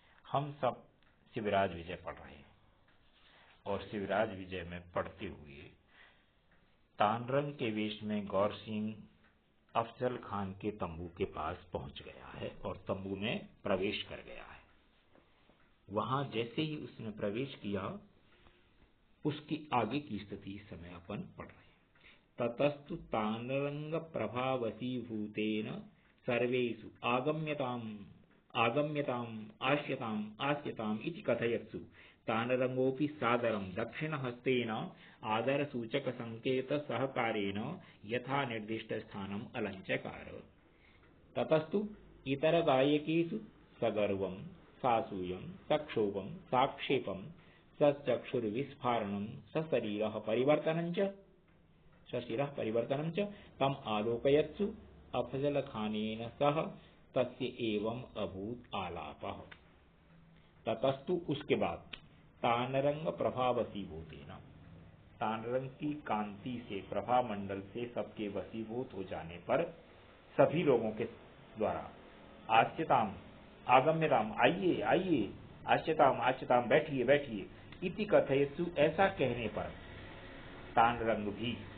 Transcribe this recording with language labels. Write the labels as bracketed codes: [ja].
[hi] हम सब शिवराज विजय पढ़ रहे हैं और शिवराज विजय में पढ़ते हुए तानरंग के वेश में गौर सिंह अफजल खान के तंबू के पास पहुंच गया है और तंबू में प्रवेश कर गया है। वहां जैसे ही उसने प्रवेश किया, उसकी आगे की स्थिति इस समय अपन पढ़ रहे हैं। [sa] ततस्तु तानरंग प्रभावसीभूतेन सर्वेषु आगम्यताम् आस्यताम् इति कथयत्सु तानरंगोऽपि सादरं दक्षिणहस्तेन आदरसूचकसंकेत सहकारेण यथा निर्दिष्ट स्थानम् अलञ्चकार। ततस्तु इतरगायकेषु सगर्वं सासूयं सक्षोभं साक्षेपं सचक्षुर्विस्फारणं सशरीरः परिवर्तनं च तम आलोकयत्सु अफजल खानेन सह तस्य एवं अभूत आलापः। [hi] ततस्तु उसके बाद तानरंग [sa] प्रभावसीभूतेन, [hi] तानरंग की कांति से प्रभा मंडल से सबके वशीभूत हो जाने पर सभी लोगों के द्वारा [sa] आस्यताम आगम्यताम [hi] आइए आइए आस्यताम बैठिए बैठिए [sa] इति कथयत्सु [hi] ऐसा कहने पर तानरंग भी